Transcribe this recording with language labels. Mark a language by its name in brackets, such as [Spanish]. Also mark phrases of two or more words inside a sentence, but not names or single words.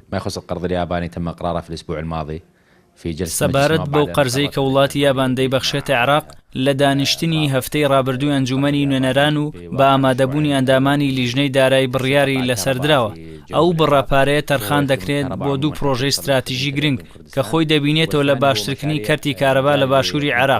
[Arabic] ما يخص القرض الياباني تم إقراره في الأسبوع الماضي في جلسة [Central Kurdish] سەبارەت بەو قەرزەی کە وڵاتی یابان دەیبەخشێتە عێراق لە دانیشتنی هەفتەی ڕابردووی ئەنجومەنی نوێنەران و بە ئامادەبوونی ئەندامانی لیژنەی دارایی بڕیاری لەسەردراوە. ئەو بڕاپارەیە تەرخان دەکرێت بۆ دوو پرۆژەی استراتیژی گرنگ کە خۆی دەبینێتەوە لە باشترکردنی کەرتی کارەبا لە باشووری عێراق.